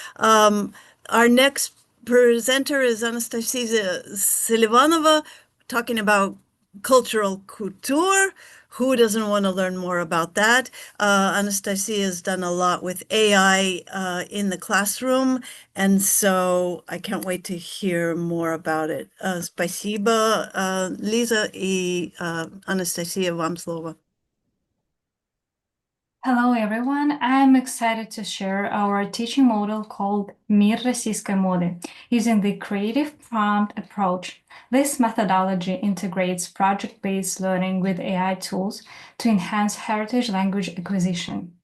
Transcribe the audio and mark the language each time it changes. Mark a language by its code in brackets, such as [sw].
[en] Our next presenter is Anastasia Selivanova, talking about cultural couture. Who doesn't want to learn more about that? Anastasia has done a lot with AI in the classroom, and so I can't wait to hear more about it. [ru] Спасибо, Lisa и Anastasia, вам слово. [en] Hello everyone, I'm excited to share our teaching model called Мир российской моды using the creative prompt approach. This methodology integrates project-based learning with AI tools to enhance heritage language acquisition.